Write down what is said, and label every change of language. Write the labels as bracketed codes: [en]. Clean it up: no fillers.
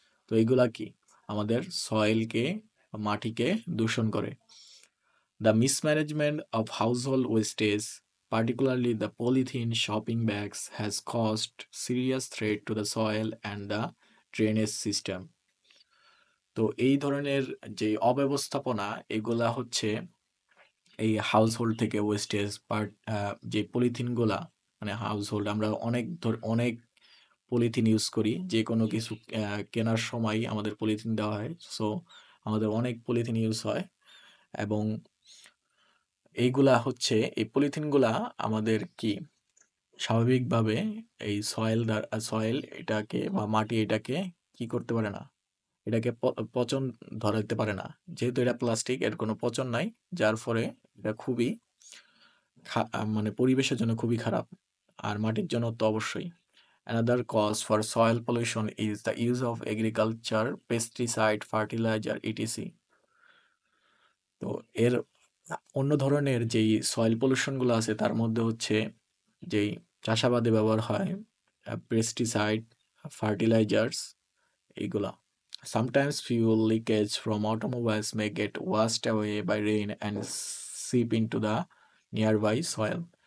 [bn] তো এগুলা কি আমাদের সয়েলকে মাটিকে দূষণ করে। [en] The mismanagement of household wastage, particularly the polythene shopping bags, has caused serious threat to the soil and the drainage system. [bn] তো এই ধরনের যে অব্যবস্থাপনা এগুলা হচ্ছে এই হাউসহোল্ড থেকে ওয়েস্টেজ যে পলিথিন গুলা, মানে হাউসহোল্ড আমরা অনেক পলিথিন ইউজ করি, যে কোনো কিছু কেনার সময় আমাদের পলিথিন দেওয়া হয়। সো আমাদের অনেক পলিথিন ইউজ হয় এবং এইগুলা হচ্ছে এই পলিথিনগুলা আমাদের কি স্বাভাবিকভাবে এই সয়েল এটাকে বা মাটি এটাকে কি করতে পারে না, এটাকে পচন ধরাতে পারে না। যেহেতু এটা প্লাস্টিক, এর কোনো পচন নাই, যার ফলে এটা খুবই মানে পরিবেশের জন্য খুবই খারাপ, আর মাটির জন্য তো অবশ্যই। [en] Another cause for soil pollution is the use of agriculture, pesticide, fertilizer, etc. [bn] তো এর অন্য ধরনের যেই সয়েল পলিউশন গুলো আছে তার মধ্যে হচ্ছে যেই চাষাবাদে ব্যবহার হয় পেস্টিসাইড, ফার্টিলাইজার্স এইগুলা। [en] Sometimes fuel leakage from automobiles may get washed away by rain and seep into the nearby soil.